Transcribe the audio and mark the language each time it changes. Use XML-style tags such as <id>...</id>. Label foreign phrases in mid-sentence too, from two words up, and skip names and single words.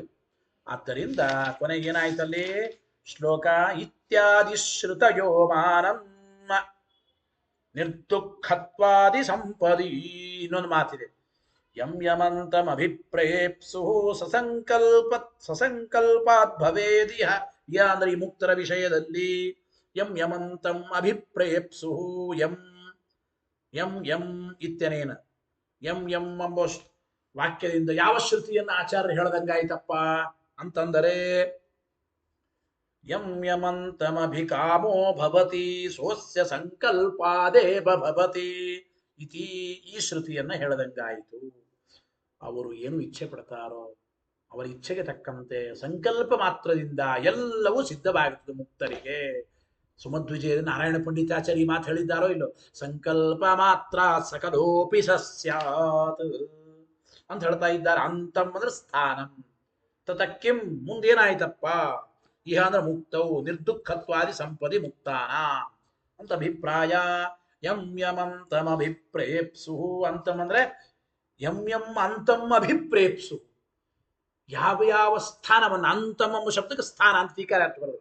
<kn>ಆದ್ದರಿಂದ ಕೊನೆಗೇನಾಯ್ತಲ್ಲಿ ಶ್ಲೋಕ ಇತ್ಯಾದಿ</kn> <sa>ಶ್ರುತಯೋ ಮಾನಂ ನಿರ್ದುಃಖತ್ವಾದಿ ಸಂಪದಿ.</sa> <kn>ಇನ್ನೊಂದು ಮಾತಿದೆ.</kn> <sa>ಯಂ ಯಮಂತಂ ಅಭಿಪ್ರೇಪ್ಸು ಸಸಂಕಲ್ಪಾತ್ ಭವೇದಿಹ.</sa> <kn>ಯ ಅಂದ್ರೆ ಈ ಮುಕ್ತರ ವಿಷಯದಲ್ಲಿ</kn> <sa>ಯಂ ಯಮಂತಂ ಅಭಿಪ್ರೇಪ್ಸು ಯಂ ಯಂ ಯಂ ಇತ್ಯನೇನ ಯಂ ಯಂ</sa> <kn>ಎಂಬ ವಾಕ್ಯದಿಂದ ಯಾವ ಶ್ರುತಿಯನ್ನು ಆಚಾರ್ಯ ಹೇಳದಂಗಾಯ್ತಪ್ಪ ಅಂತಂದರೆ</kn> <sa>ಯಂ ಯಮಂತಮಭಿಕಾಮೋ ಭವತಿ ಸೋಸ್ಯ ಸಂಕಲ್ಪಾದೇವ ಭವತಿ ಇತಿ</sa> <kn>ಈ ಶ್ರುತಿಯನ್ನ ಹೇಳದಂಗಾಯಿತು. ಅವರು ಏನು ಇಚ್ಛೆ ಪಡ್ತಾರೋ ಅವರ ಇಚ್ಛೆಗೆ ತಕ್ಕಂತೆ ಸಂಕಲ್ಪ ಮಾತ್ರದಿಂದ ಎಲ್ಲವೂ ಸಿದ್ಧವಾಗುತ್ತದೆ ಮುಕ್ತರಿಗೆ. ಸುಮಧ್ವಿಜಯ ನಾರಾಯಣ ಪಂಡಿತಾಚಾರ್ಯ ಮಾತು ಹೇಳಿದ್ದಾರೋ ಇಲ್ಲೋ,</kn> <sa>ಸಂಕಲ್ಪ ಮಾತ್ರ ಸಕಲೋಪಿ ಸಸ್ಯಾತ್</sa> <kn>ಅಂತ ಹೇಳ್ತಾ ಇದ್ದಾರೆ. ಅಂತಂ ಅಂದ್ರೆ ಸ್ಥಾನಂ, ತತಕ್ಕಿಂ ಮುಂದೇನಾಯ್ತಪ್ಪ, ಇಹ ಅಂದ್ರೆ ಮುಕ್ತವು</kn> <sa>ನಿರ್ದುಃಖತ್ವಾದಿ ಸಂಪದಿ</sa> <kn>ಮುಕ್ತಾನ ಅಂತ ಅಭಿಪ್ರಾಯ.</kn> <sa>ಯಂ ಯಮಂತಂ ಅಭಿಪ್ರೇಪ್ಸು</sa> <kn>ಅಂತಂ ಅಂದ್ರೆ</kn> <sa>ಯಂ ಯಂ ಅಂತಂ ಅಭಿಪ್ರೇಪ್ಸು,</sa> <kn>ಯಾವ ಯಾವ ಸ್ಥಾನವನ್ನು, ಅಂತಂ ಎಂಬ ಶಬ್ದಕ್ಕೆ ಸ್ಥಾನ ಅಂತ ಟೀಕಾರ ಬರೋದು.</kn>